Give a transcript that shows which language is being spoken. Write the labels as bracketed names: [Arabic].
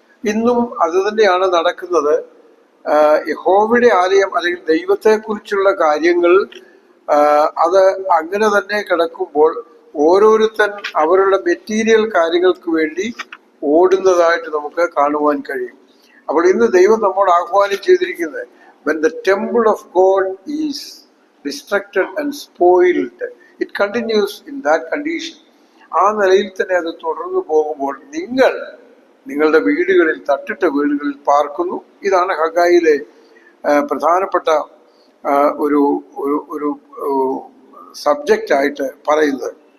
[Malayalam] ഇന്നും അത് തന്നെയാണ് നടക്കുന്നത്. യഹോവയുടെ ആലയം അല്ലെങ്കിൽ ദൈവത്തെക്കുറിച്ചുള്ള കാര്യങ്ങൾ അത് അങ്ങനെ തന്നെ കിടക്കുമ്പോൾ ഓരോരുത്തൻ അവരുടെ മെറ്റീരിയൽ കാര്യങ്ങൾക്ക് വേണ്ടി ഓടുന്നതായിട്ട് നമുക്ക് കാണുവാൻ കഴിയും. അപ്പോൾ ഇന്ന് ദൈവം നമ്മോട് ആഹ്വാനം ചെയ്തിരിക്കുന്നത്, [English] when the temple of God is destructed and spoiled, it continues in that condition. [Malayalam] ആ നിലയിൽ തന്നെ അത് തുടർന്നു പോകുമ്പോൾ നിങ്ങളുടെ വീടുകളിൽ, തട്ടിട്ട വീടുകളിൽ പാർക്കുന്നു. ഇതാണ് ഹഗ്ഗായിലെ പ്രധാനപ്പെട്ട ഒരു ഒരു സബ്ജക്റ്റ് ആയിട്ട് പറയുന്നത്.